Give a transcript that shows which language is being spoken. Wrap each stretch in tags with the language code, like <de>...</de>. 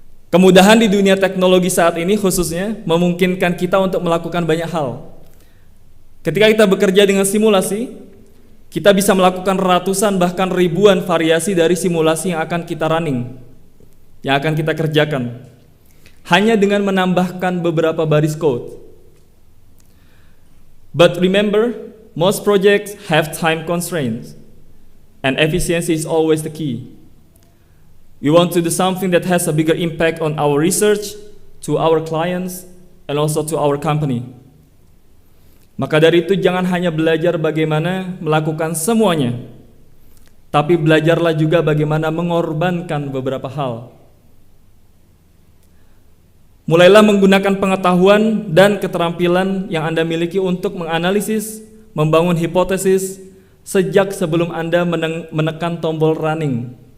<id>Kemudahan di dunia teknologi saat ini khususnya memungkinkan kita untuk melakukan banyak hal. Ketika kita bekerja dengan simulasi, kita bisa melakukan ratusan bahkan ribuan variasi dari simulasi yang akan kita running, yang akan kita kerjakan, hanya dengan menambahkan beberapa baris code.</id> <en>But remember, most projects have time constraints, and efficiency is always the key. We want to do something that has a bigger impact on our research, to our clients, and also to our company.</en> <id>Maka dari itu jangan hanya belajar bagaimana melakukan semuanya, tapi belajarlah juga bagaimana mengorbankan beberapa hal. Mulailah menggunakan pengetahuan dan keterampilan yang Anda miliki untuk menganalisis, membangun hipotesis sejak sebelum Anda menekan tombol running.</id>